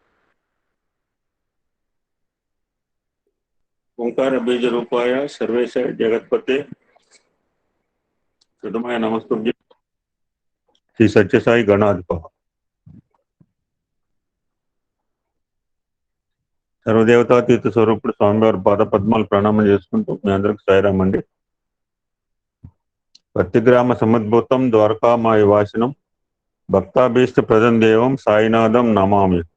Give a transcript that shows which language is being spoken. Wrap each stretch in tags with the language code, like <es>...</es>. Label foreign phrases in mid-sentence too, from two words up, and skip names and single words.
<sa>ओंकार बीज रूपाय सर्वेश जगतपते सुधमाय नमस्तुभ्यं श्री सत्य साई गणाधिप</sa> <te>సర్వదేవతాతీత స్వరూపుడు స్వామివారి పాద పద్మాలు ప్రణామం చేసుకుంటూ మీ అందరికి సాయిరామ్ అండి.</te> <sa>పత్తిగ్రామ సముద్భూతం ద్వారకామాయ వాసినం భక్తాభీష్ట ప్రదం దేవం సాయినాథం నమామి.</sa>